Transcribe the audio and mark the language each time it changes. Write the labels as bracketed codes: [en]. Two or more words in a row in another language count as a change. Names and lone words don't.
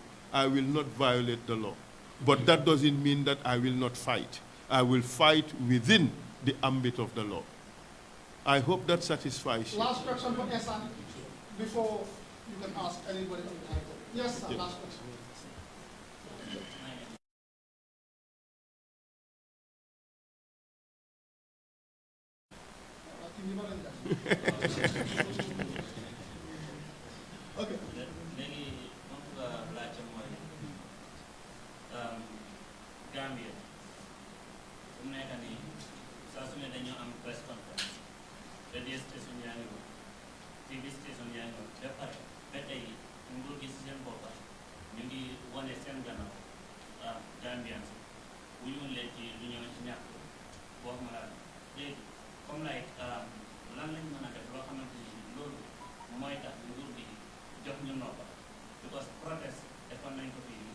[en] I will not violate the law. But that doesn't mean that I will not fight. I will fight within the ambit of the law. I hope that satisfies you. Last question for Esa before you can ask anybody. Yes, sir, last question. Okay. [wo] Léegi moom nga laajte mooy Gambia fu mu nekk nii saa su ne dañoo am [en] press conference radio station [wo] yaa ngi woon [en] TV station [wo] yaa ngi woon ba pare ba tey nguur gi si seen boppa ñu ngi wane seen gannaaw Gambian si wuñu leen ci lu ñëw ci ñàkk boo xam ne léegi comme like lan lañ mën a def loo xamante ni loolu mooy tax nguur gi jox ñu noppa [en] because protest [wo] defoon nañ ko fii